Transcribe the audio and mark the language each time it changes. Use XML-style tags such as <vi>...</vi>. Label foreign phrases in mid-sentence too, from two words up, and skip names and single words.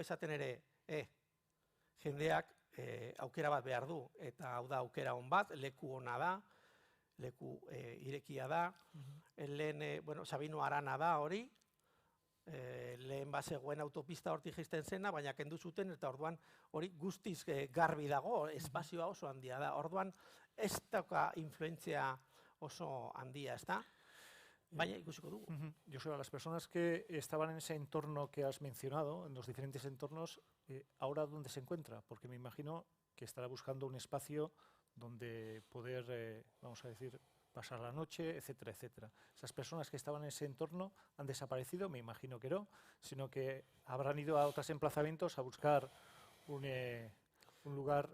<eu>esaten ere, jendeak aukera bat behar du, eta hau da aukera hon bat, leku ona da, leku irekia da, lehen, Sabino Arana da hori, lehen bazegoen autopista hortik jaisten zena, baina kendu zuten, eta orduan hori guztiz garbi dago, espazioa oso handia da, orduan ez dauka influentzia oso handia, ez da? Baina ikusiko dugu. Joseba,</eu> <es>las personas que estaban en ese entorno que has mencionado, en los diferentes entornos, ¿ahora dónde se encuentra? Porque me imagino que estará buscando un espacio donde poder, vamos a decir, pasar la noche, etcétera, etcétera. Esas personas que estaban en ese entorno han desaparecido, me imagino que no, sino que habrán ido a otros emplazamientos a buscar un lugar.</es>